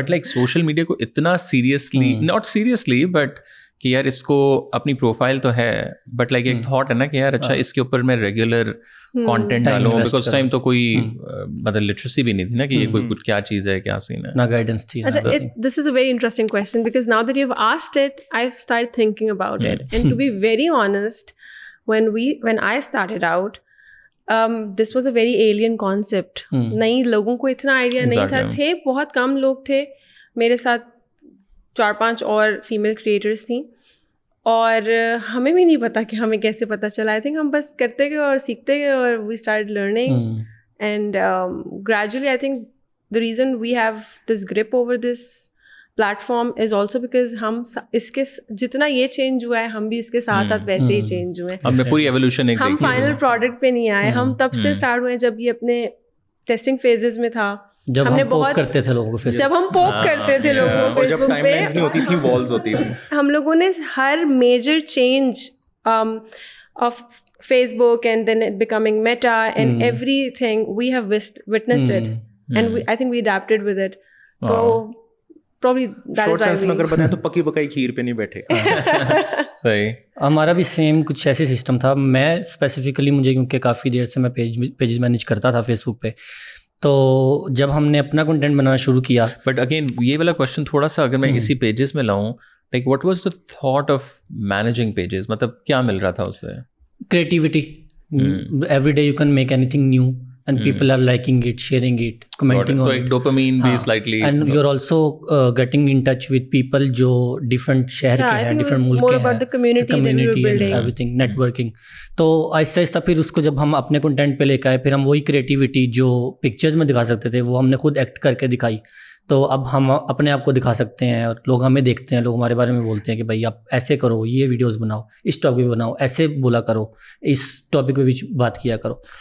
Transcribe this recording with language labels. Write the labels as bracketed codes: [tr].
[ur] But like social media کو اتنا seriously, not seriously but کہ یار اس کو اپنی پروفائل تو ہے, بٹ لائک ایک تھاٹ ہے نا کہ یار اچھا اس کے اوپر میں ریگولر کانٹینٹ ڈالوں, بیکاز ٹائم تو کوئی مطلب لٹریسی بھی نہیں تھی نا کہ یہ کوئی کچھ کیا چیز ہے, کیا سین ہے, نہ گائیڈنس تھی. [en] This is a very interesting question, because now that you've asked it, I've started thinking about it. And to be very honest, when I started out, this was a very alien concept. [ur] نئی لوگوں کو اتنا idea نہیں تھا, تھے بہت کم لوگ تھے, میرے ساتھ 4-5 اور فیمیل کریٹرس تھیں, اور ہمیں بھی نہیں پتا کہ ہمیں کیسے پتہ چلا. آئی تھنک ہم بس کرتے گئے اور سیکھتے گئے, اور [en] we start learning, [ur] and gradually I think [en] the reason we have this grip over this platform is also because [ur] ہم اس کے جتنا یہ چینج ہوا ہے ہم بھی اس کے ساتھ ساتھ ویسے ہی چینج ہوئے ہیں. ہم نے پوری ایولیوشن ایک ہم فائنل پروڈکٹ پہ نہیں آئے, ہم تب سے اسٹارٹ ہوئے جب یہ اپنے ٹیسٹنگ فیزز میں تھا, جب ہم پوک کرتے تھے لوگوں کو, جب ہم پوک کرتے تھے لوگوں کو فیس بک پہ, نہیں ہوتی تھی, والز ہوتی تھی. ہم لوگوں نے ہر [en] Major change of Facebook and then it becoming Meta and everything we have witnessed it, and I think we adapted with it. [ur] تو [en] probably that is why [ur] میں اگر بتائیں تو پکی پکائی کھیر پہ نہیں بیٹھے. صحیح. ہمارا بھی سیم کچھ ایسی سسٹم تھا. میں اسپیسیفکلی مجھے کیونکہ کافی دیر سے میں پیجز مینیج کرتا تھا فیس بک پہ, تو جب ہم نے اپنا کنٹینٹ بنانا شروع کیا. بٹ اگین یہ والا کوشچن تھوڑا سا اگر میں اسی پیجز میں لاؤں, [en] like what was the thought of managing pages, [ur] مطلب کیا مل رہا تھا اس سے؟ Creativity. [en] Every day you can make anything new, and people are liking it, sharing it, commenting on it. Dopamine [ur] بھی [en] slightly, and you're also getting in touch with people [ur] جو different شہر کے ہیں, [en] different ملک کے ہیں. more about the community that we were building, everything, networking. [ur] تو آہستہ آہستہ پھر اس کو جب ہم اپنے کنٹینٹ پہ لے کے آئے, پھر ہم وہی کریٹیوٹی جو پکچرز میں دکھا سکتے تھے وہ ہم نے خود ایکٹ کر کے دکھائی. تو اب ہم اپنے آپ کو دکھا سکتے ہیں, اور لوگ ہمیں دیکھتے ہیں, لوگ ہمارے بارے میں بولتے ہیں کہ بھائی آپ ایسے کرو, یہ ویڈیوز بناؤ, اس ٹاپک پہ بناؤ, ایسے بولا کرو, اس ٹاپک پہ بھی بات کیا کرو.